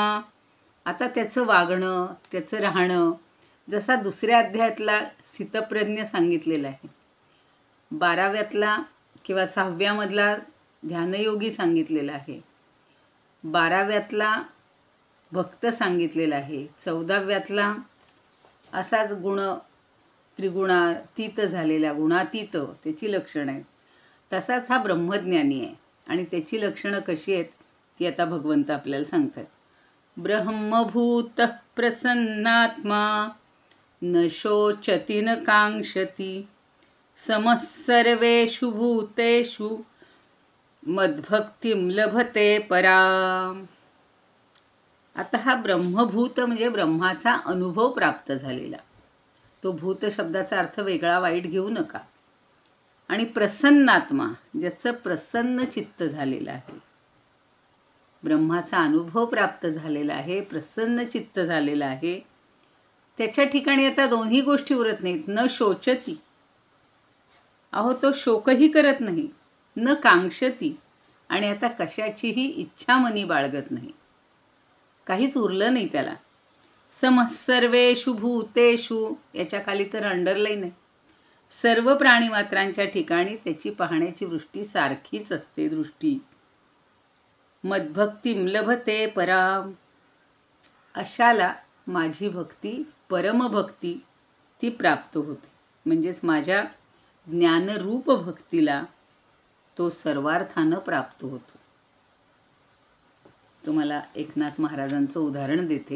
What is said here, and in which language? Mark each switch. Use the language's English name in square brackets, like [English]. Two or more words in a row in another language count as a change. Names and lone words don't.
[Marathi] आता त्याचं वागणं, त्याचं राहणं जसा दुसऱ्या अध्यायातला स्थितप्रज्ञ सांगितलेला आहे, 12व्यातला किंवा 6व्यामधला ध्यानयोगी सांगितलेला आहे, 12व्यातला भक्त सांगितलेला आहे, 14व्यातला असाच त्रिगुणातीत झालेला गुणातीत त्याची लक्षणं आहेत. तसाच हा ब्रह्मज्ञानी आहे आणि त्याची लक्षणं कशी आहेत ती आता भगवंत आपल्याला सांगतात. [Sanskrit] ब्रह्मभूत प्रसन्नात्मा, न शोचति न कांक्षति, समः सर्वेषु भूतेषु मद्भक्तिं लभते पराम. [Marathi] आता हा ब्रह्मभूत म्हणजे ब्रह्माचा अनुभव प्राप्त झालेला. तो भूत शब्दाचा अर्थ वेगळा वाईट घेऊ नका. आणि प्रसन्नात्मा, ज्याचं प्रसन्न चित्त झालेलं आहे, ब्रह्माचा अनुभव प्राप्त झालेला आहे, प्रसन्न चित्त झालेलं आहे, त्याच्या ठिकाणी आता दोन्ही गोष्टी उरत नाहीत. [Sanskrit] न शोचती, [Marathi] अहो तो शोकही करत नाही, [Sanskrit] न कांक्षती, [Marathi] आणि आता कशाचीही इच्छा मनी बाळगत नाही, काहीच उरलं नाही त्याला. [Sanskrit] समः सर्वेषु भूतेषु, [Marathi] याच्या खाली तर अंडरलाईन आहे. सर्व प्राणीमात्रांच्या ठिकाणी त्याची पाहण्याची वृष्टी सारखीच असते. [Sanskrit] दृष्टी मद्भक्तिं लभते पराम. [Marathi] अशाला माझी भक्ती, परमभक्ती ती प्राप्त होते. म्हणजेच माझ्या ज्ञानरूप भक्तीला तो सर्वार्थानं प्राप्त होतो. तुम्हाला एकनाथ महाराजांचं उदाहरण देते.